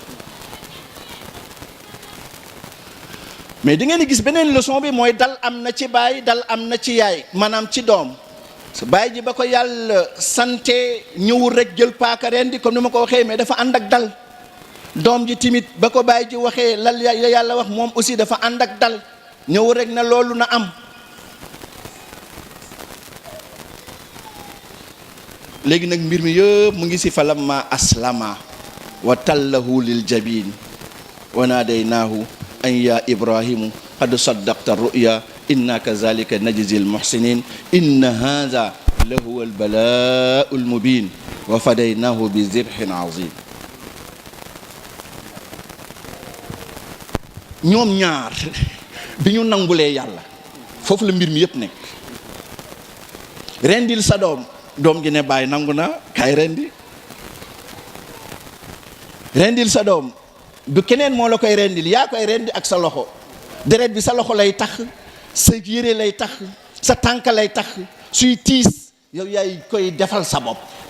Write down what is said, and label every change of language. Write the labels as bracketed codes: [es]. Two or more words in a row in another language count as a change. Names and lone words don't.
[wo] mais di ngeen di gis beneen leçon bi mooy dal am na ci baay dal am na ci yaay maanaam ci doom baay ji ba ko yàlla sante ñëwul rek jël paaka rendi comme ni ma ko waxee mais dafa ànd ak dal doom ji timit ba ko baay ji waxee lal yàlla wax moom aussi dafa ànd ak dal ñëwul rek na loolu na am léegi nag mbir mi yëpp mu ngi ci [ar] فلما أسلما وتله للجبين وناديناه أن يا إبراهيم قد صدقت الرؤيا إنا كذلك نجزي المحسنين إن هذا لهو البلاء المبين وفديناه بذبح عظيم [wo] ñoom ñaar bi ñu nangulee yàlla foofu la mbir mi yëpp nekk rendil sa doom gi ne bàyyi nangu na kaay rendil sa doom du keneen moo la koy rendil yaa koy rendi ak sa loxo deret bi sa loxo lay tax sa yére lay tax sa tànk lay tax suy tiis yow yaay koy defal sa bopp.